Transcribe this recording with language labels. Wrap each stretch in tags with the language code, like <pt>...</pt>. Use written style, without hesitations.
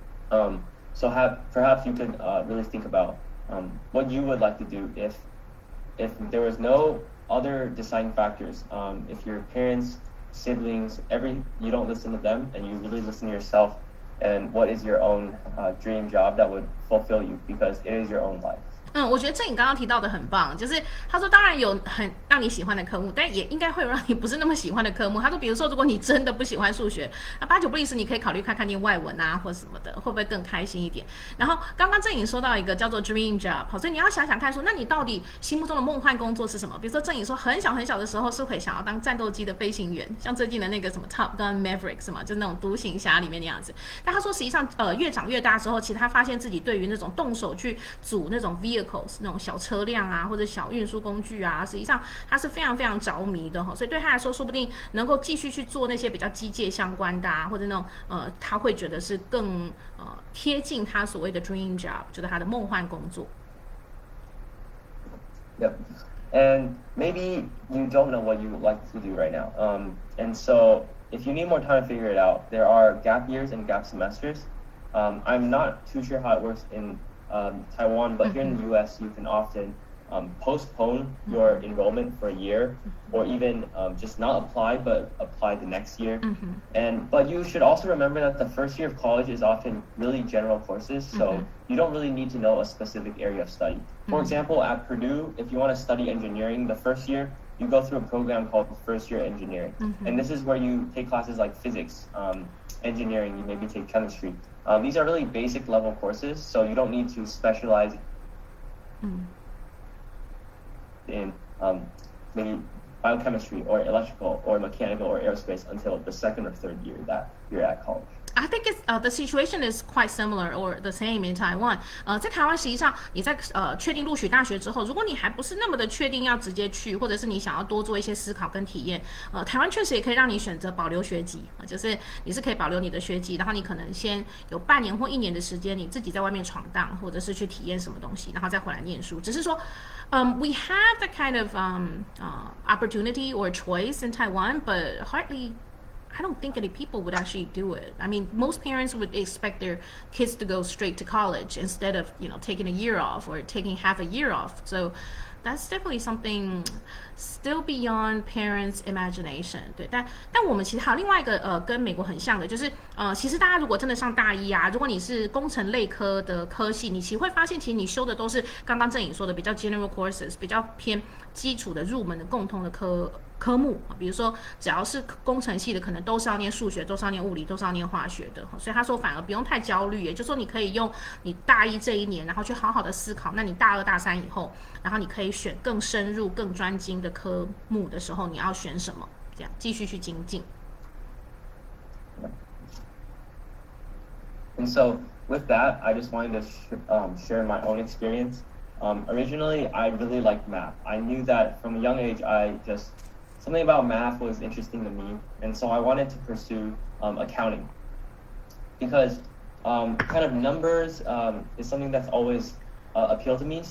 <en>So perhaps you could really think about what you would like to do if there was no other deciding factors. If your parents, siblings, you don't listen to them, and you really listen to yourself, and what is your own dream job that would fulfill you, because it is your own life.</en> <zh>我觉得郑颖刚刚提到的很棒，就是他说当然有很让你喜欢的科目，但也应该会有让你不是那么喜欢的科目。他说，比如说如果你真的不喜欢数学，那8、9不离十，你可以考虑看看念外文啊，或什么的，会不会更开心一点？然后刚刚郑颖说到一个叫做 dream job， 好，所以你要想想看说，那你到底心目中的梦幻工作是什么？比如说郑颖说很小很小的时候是会想要当战斗机的飞行员，像最近的那个什么 Top Gun Maverick 是吗？就是那种独行侠里面那样子。但他说实际上越长越大之后，其实他发现自己对于那种动手去组那种 vehicles 那种小车辆啊，或者小运输工具啊，实际上他是非常非常着迷的哈，所以对他来说，说不定能够继续去做那些比较机械相关的啊，或者那种他会觉得是更贴近他所谓的 dream job， 就是他的梦幻工作。</zh> <en>Yep. And maybe you don't know what you would like to do right now. And so if you need more time to figure it out, there are gap years and gap semesters. I'm not too sure how it works in Taiwan, but here in the US, you can often postpone your enrollment for a year, or even just not apply, but apply the next year. But you should also remember that the first year of college is often really general courses, so you don't really need to know a specific area of study. For example, at Purdue, if you want to study engineering the first year, you go through a program called first year engineering. And this is where you take classes like physics, engineering, you maybe take chemistry. These are really basic level courses, so you don't need to specialize in maybe biochemistry or electrical or mechanical or aerospace until the second or third year that you're at college. I think it's the situation is quite similar or the same in Taiwan.</en> <zh>在台湾实际上你在确定录取大学之后，如果你还不是那么的确定要直接去，或者是你想要多做一些思考跟体验，台湾确实也可以让你选择保留学籍，就是你是可以保留你的学籍，然后你可能先有半年或1年的时间，你自己在外面闯荡，或者是去体验什么东西，然后再回来念书。只是说</zh> <en>we have that kind of opportunity or choice in Taiwan, but hardly I don't think any people would actually do it. I mean, most parents would expect their kids to go straight to college instead of, taking a year off or taking half a year off. So that's definitely something still beyond parents' imagination.</en> <zh>对，但我们其实还有另外一个跟美国很像的，就是其实大家如果真的上大一啊，如果你是工程类科的科系，你其实会发现，其实你修的都是刚刚郑颖说的比较 general courses， 比较偏基础的入门的共通的科目，比如说只要是工程系的，可能都是要念数学，都是要念物理，都是要念化学的，所以他说反而不用太焦虑，也就是说你可以用你大一这一年，然后去好好的思考，那你大二大三以后，然后你可以选更深入、更专精的科目的时候，你要选什么，这样继续去精进。</zh> <en>And so with that, I just wanted to share my own experience. Originally, I really liked math. I knew that from a young age, something about math was interesting to me, and so I wanted to pursue accounting because kind of numbers is something that's always appealed to me.</en>